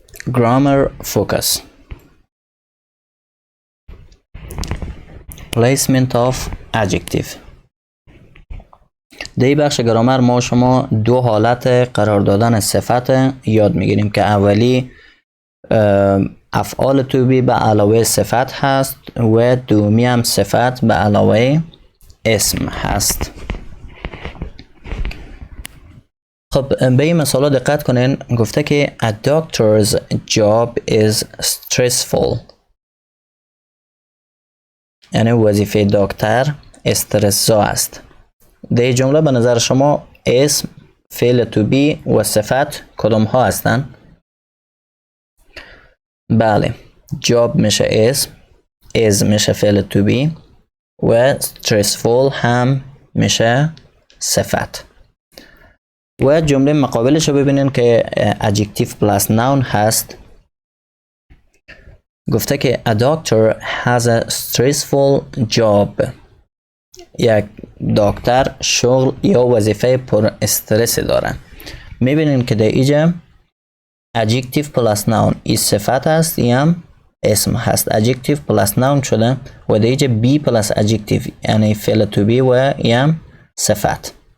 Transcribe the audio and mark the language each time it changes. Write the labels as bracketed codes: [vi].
[en] Grammar focus. Placement of adjective. [fa] در بخش گرامر ما شما دو حالت قرار دادن صفت یاد میگیریم که اولی افعال to be به علاوه صفت هست و دومی هم صفت به علاوه اسم هست. خب به این مثالا دقت کنین. گفته که [en] a doctor's job is stressful. [fa] یعنی وظیفه دکتر استرس‌زا است. در جمله به نظر شما اسم، فعل to be و صفت کدام ها هستند؟ بله، job میشه اسم، is میشه فعل to be و stressful هم میشه صفت. و جمله مقابلش رو ببینین که adjective plus noun هست. گفته که [en] a doctor has a stressful job. [fa] یک دکتر شغل یا وظیفه پر استرس داره. میبینین که در اینجا adjective plus noun این صفت هست یا اسم هست. adjective plus noun شده و در اینجا be plus adjective یعنی فعل to be و یا صفت.